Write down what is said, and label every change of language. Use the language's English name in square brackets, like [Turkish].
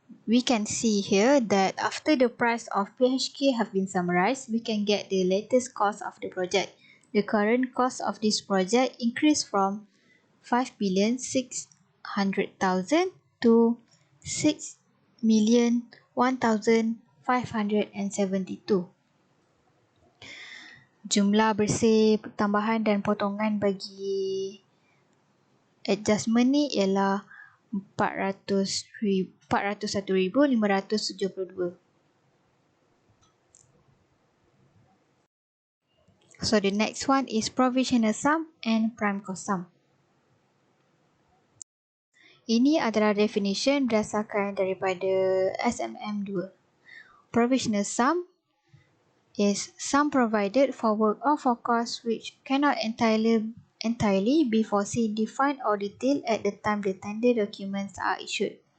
[English] We can see here that after the price of PHK have been summarized, we can get the latest cost of the project. The current cost of this project increased from 5,600,000 to 6,001,572. [Malay] Jumlah bersih tambahan dan potongan bagi adjustment ni ialah 401,572. [English] So the next one is provisional sum and prime cost sum. [Malay] Ini adalah definition berdasarkan daripada SMM2. [English] Provisional sum is sum provided for work or for costs which cannot entirely be foreseen, defined or detailed at the time the tender documents are issued.